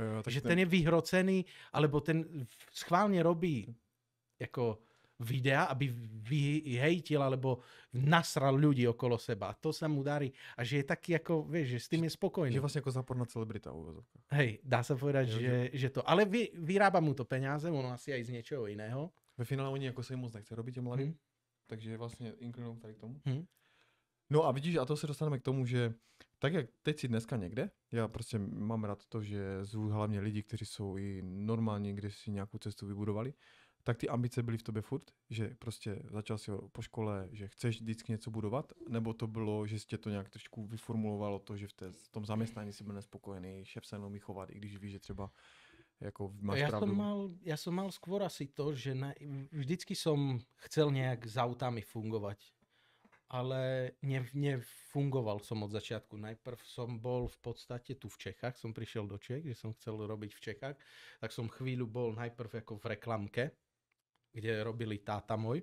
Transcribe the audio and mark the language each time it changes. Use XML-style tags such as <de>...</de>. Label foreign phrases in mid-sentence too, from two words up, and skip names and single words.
<sk>že ten je vyhrocený, alebo ten schválne robí ako videa, aby vyhejtil alebo nasral ľudí okolo seba. A to sa mu darí. A že je taký ako, vieš, že s tým je spokojný. Že vlastne ako záporná celebrita v úvozovkách. Hej, dá sa povedať, že to. Ale vyrába mu to peniaze, ono asi aj z niečoho iného.</sk> <cs>Ve finále</cs> <sk>oni ako sa im moc nechce robiť mladým. Takže vlastne inklinujú tady k tomu.</sk> <cs>No a vidíš, a to se dostaneme k tomu, že tak jak teď si dneska někde, já prostě mám rád to, že zvu hlavně lidi, kteří jsou i normální, kde si nějakou cestu vybudovali, tak ty ambice byly v tobě furt, že prostě začal si po škole, že chceš vždycky něco budovat, nebo to bylo, že jste to nějak trošku vyformulovalo to, že v tom zaměstnání si byl nespokojený, šéf se jenom chovat, i když víš, že třeba jako máš pravdu.</cs> <sk>Ja som mal skôr asi to, že vždycky som chcel nejak s autami fungovať. Ale nefungoval som od začiatku. Najprv som bol v podstate tu v Čechách, som prišiel do Čech, že som chcel robiť v Čechách, tak som chvíľu bol najprv ako v reklamke, kde robili táta môj.</sk>